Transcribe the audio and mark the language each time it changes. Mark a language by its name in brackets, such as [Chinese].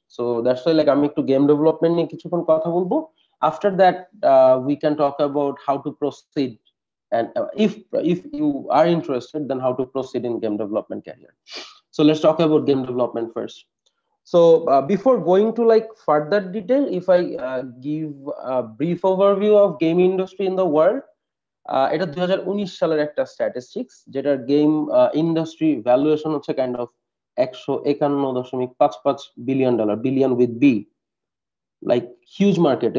[English] So that's why like [Bangla] আমি একটু game development নিয়ে কিছুক্ষণ কথা বলবো। [English] After that we can talk about how to proceed, and if you are interested, then how to proceed in game development career. So let's talk about game development first. So before going to like further detail, if I give a brief overview of game industry in the world, [Bangla] এটা 2019 সালের একটা statistics, যেটার game industry valuation হচ্ছে kind of $151.55 billion, [English] Billion with B, like huge market.